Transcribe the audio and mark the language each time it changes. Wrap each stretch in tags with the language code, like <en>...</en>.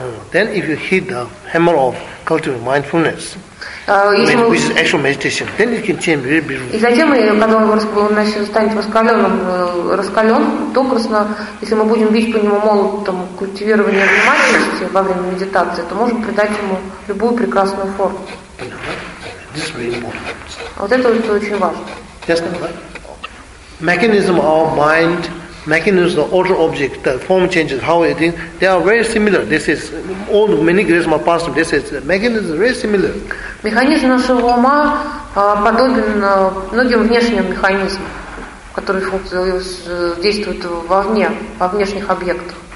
<en>Then if you hit the hammer of cultivating mindfulness, which is actual meditation, then it can change very beautifully.</en> <ru>И затем, когда он начнет станет раскален, то, конечно, если мы будем бить по нему молотом культивирования внимательности во время медитации, то можем придать ему любую прекрасную форму.</ru> <en>This is very important.</en> <ru>Вот это вот очень важно.</ru> <en>Yes, right? Mechanism of our mind, mechanism, the outer object, the form changes, how it is, they are very similar. This is all the many great masters, this is the mechanism very similar.</en> <ru>Механизм нашего ума подобен многим внешним механизмам, которые действуют вовне, во внешних объектах.</ru>